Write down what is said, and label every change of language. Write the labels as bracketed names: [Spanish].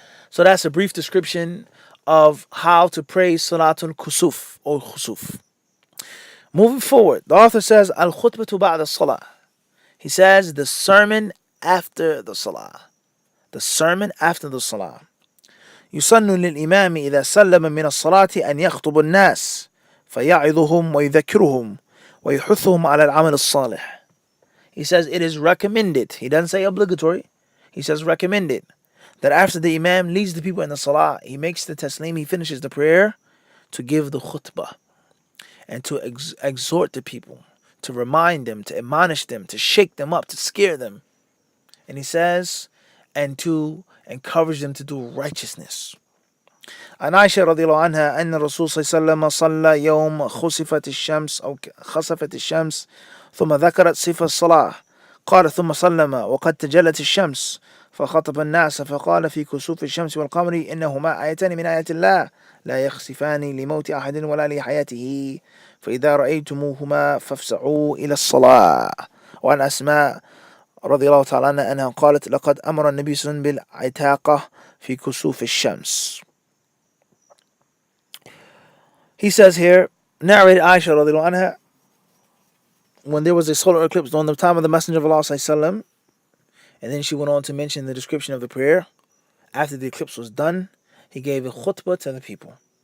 [English] So that's a brief description of how to pray Salatul Kusuf or Khusuf. Moving forward, the author says, [Arabic] Al-Khutbatu ba'da Salah. [English] He says, the sermon after the Salah. The sermon after the Salah. [Arabic] يسن للإمام إذا سلم من الصلاة أن يخطب الناس فيعظهم ويذكرهم ويحثهم على العمل الصالح. [English] He says it is recommended. He doesn't say obligatory. He says recommended. That after the Imam leads the people in the Salah, he makes the taslim, he finishes the prayer, to give the khutbah and to exhort the people, to remind them, to admonish them, to shake them up, to scare them. And he says, and to encourage them to do righteousness. [Arabic] عن عائشة رضي الله عنها أن الرسول صلى الله عليه وسلم صلى يوم خسفت الشمس أو خسفت الشمس ثم ذكرت صفة الصلاة قال ثم سلم وقد تجلت الشمس فخطب الناس فقال في كسوف الشمس والقمر إنهما آيتان من آيات الله لا يخسفان لموت أحد ولا لحياته فإذا رأيتموهما فافزعوا إلى الصلاة. وعن أسماء رضي الله تعالى عنها أنها قالت لقد أمر النبي صلى الله عليه وسلم بالعتاقة في كسوف الشمس. [English] He says here, narrated Aisha رضي الله عنها, when there was a solar eclipse during the time of the Messenger of Allah sallallahu, and then she went on to mention the description of the prayer. After the eclipse was done, he gave a khutbah to the people.